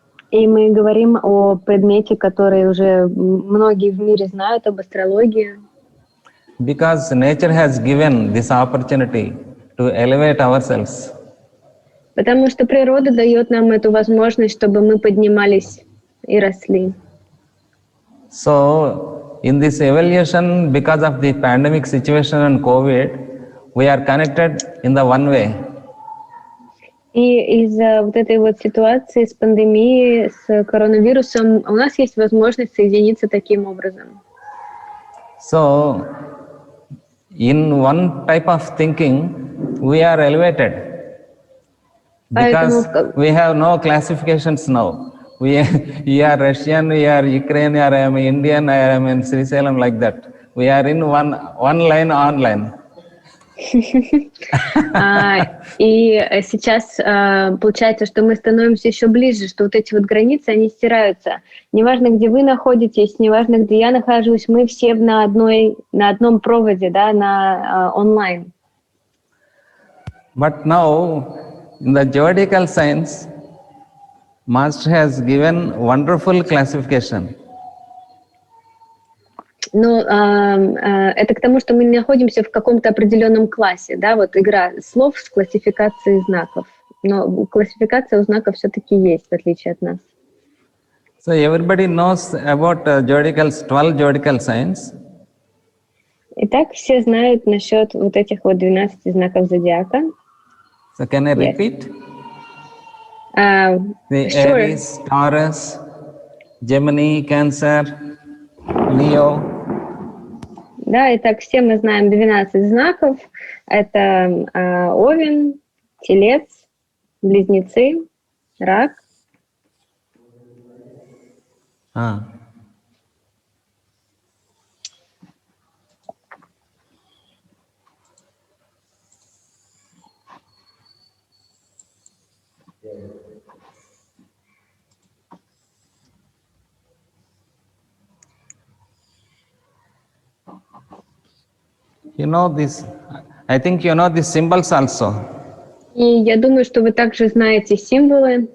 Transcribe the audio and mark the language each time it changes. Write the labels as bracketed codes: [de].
[ru] И мы говорим о предмете, который уже многие в мире знают, об астрологии. [en] Because nature has given this opportunity to elevate ourselves. [ru] Потому что природа дает нам эту возможность, чтобы мы поднимались и росли. [en] So, in this evolution, because of the pandemic situation and COVID, we are connected in the one way. [ru] И из-за вот этой вот ситуации с пандемией, с коронавирусом, у нас есть возможность соединиться таким образом. [en] So, in one type of thinking, we are elevated. Because we have no classifications now. You are Russian, you are Ukrainian, I am Indian, I am in Sri Salem, like that. We are in one line online. [ru] И сейчас получается, что мы становимся еще ближе, что вот эти вот границы, они стираются. Неважно, где вы находитесь, неважно, где я нахожусь, мы все на одном проводе, да, на онлайн. [en] But now, in the zodiacal science, Master has given wonderful classification. [ru] Но это к тому, что мы находимся в каком-то определенном классе, да, вот игра слов с классификацией знаков. Но классификация у знаков все-таки есть, в отличие от нас. [en] So everybody knows about 12 zodiacal signs. [ru] Итак, все знают насчет вот этих вот 12 знаков зодиака. [en] So can I repeat? The Sure. Aries, Taurus, Gemini, Cancer, Leo. [ru] Да, итак, все мы знаем 12 знаков. Это Овен, Телец, Близнецы, Рак. [en] You know this, I think you know these symbols also. [ru] И я думаю, что вы также знаете символы.